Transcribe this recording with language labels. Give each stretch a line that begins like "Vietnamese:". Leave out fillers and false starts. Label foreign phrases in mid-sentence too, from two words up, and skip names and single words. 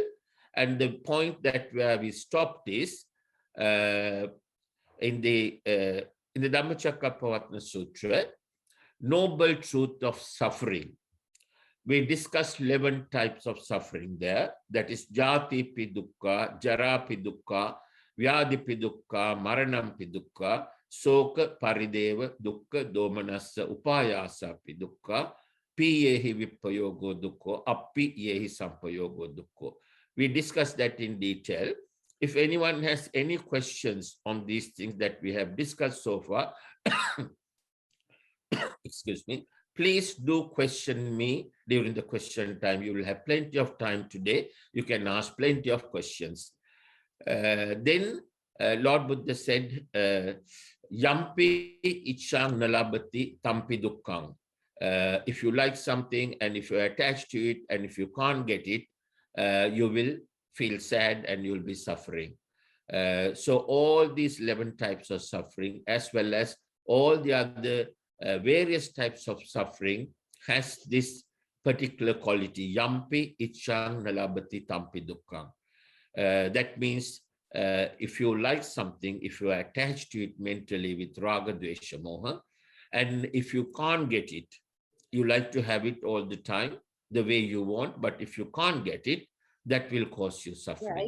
English: And the point that where we stopped is in the Dhammacakkappavattana Sutra, Noble Truth of Suffering. We discussed 11 types of suffering there.
Pali: That is Jati pi dukkha, Jara pi dukkha, Vyadhi pi dukkha, Maranam pi dukkha, Soka parideva dukkha, Domanassa upayasa pi dukkha, Pi yehi vipayogo dukkha, Appi yehi sampayogo dukkha.
English: We discussed that in detail. If anyone has any questions on these things that we have discussed so far, excuse me, please do question me during the question time. You will have plenty of time today. You can ask plenty of questions. Then Lord Buddha said,
Pali: Yampi ichang nalabati tampi dukkhang.
English: If you like something and if you're attached to it and if you can't get it, you will feel sad and you'll be suffering. So all these 11 types of suffering, as well as all the other various types of suffering, has this particular quality,
Pali: Yampi ichang nalabati tampi dukkhang.
English: That means if you like something, if you are attached to it mentally with
Sanskrit: Raga Dvesha Moha,
English: and if you can't get it, you like to have it all the time, the way you want, but if you can't get it, that will cause you suffering.